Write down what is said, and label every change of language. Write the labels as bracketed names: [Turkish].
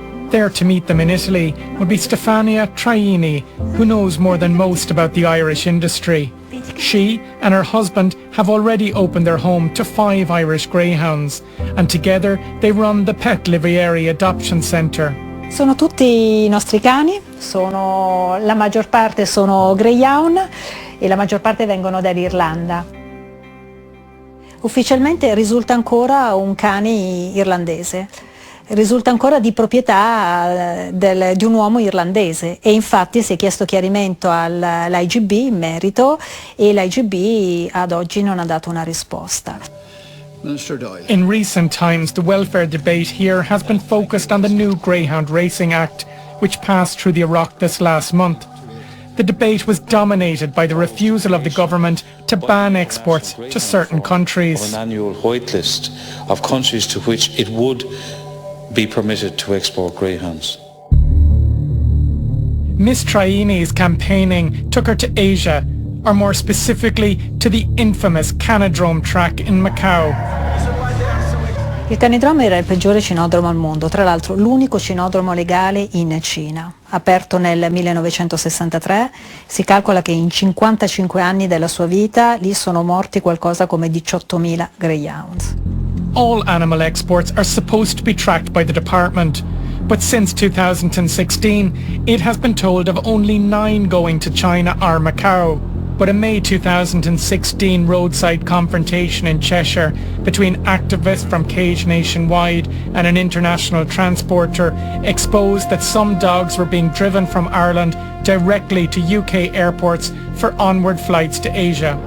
[English] There to meet them in Italy would be Stefania Traini, who knows more than most about the Irish industry. She and her husband have already opened their home to 5 Irish greyhounds, and together they run the Pet Livieri Adoption Centre. [Italian] Sono tutti i nostri cani, la maggior parte sono greyhound e la maggior parte vengono dall'Irlanda. Ufficialmente risulta ancora un cane irlandese. Risulta ancora di proprietà di un uomo irlandese, e infatti si è chiesto chiarimento all'IGB in merito, e l'IGB ad oggi non ha dato una risposta. [English] In recent times, the welfare debate here has been focused on the new Greyhound Racing Act, which passed through the Oireachtas last month. The debate was dominated by the refusal of the government to ban exports to certain countries. An annual white list of countries to which it would be permitted to export greyhounds. Miss Traini's campaigning took her to Asia, or more specifically to the infamous Canidrome track in Macau. [Italian] Il Canidrome era il peggiore cinodromo al mondo, tra l'altro l'unico cinodromo legale in Cina. Aperto nel 1963, si calcola che in 55 anni della sua vita lì sono morti qualcosa come 18.000 greyhounds. [English] All animal exports are supposed to be tracked by the department, but since 2016 it has been told of only 9 going to China or Macau. But a May 2016 roadside confrontation in Cheshire between activists from Cage Nationwide and an international transporter exposed that some dogs were being driven from Ireland directly to UK airports for onward flights to Asia.